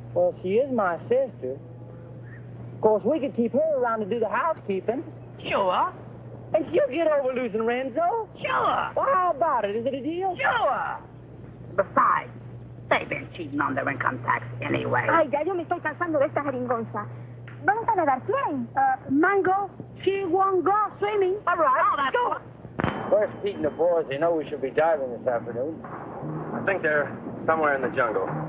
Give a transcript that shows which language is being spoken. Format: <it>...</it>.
<en>Well, she is my sister. Of course, we could keep her around to do the housekeeping. Sure. And she'll get over losing Renzo. Sure. Well, how about it? Is it a deal? Sure. Besides, they've been cheating on their income tax anyway.</en> <es>Ay, ya yo me estoy cansando de esta jeringonza. ¿Vamos a nadar quién?</es> <en>Mango, she won't go swimming. All right. Oh, that's Go. Where's Pete and the boys? They know we should be diving this afternoon. I think they're somewhere in the jungle.</en>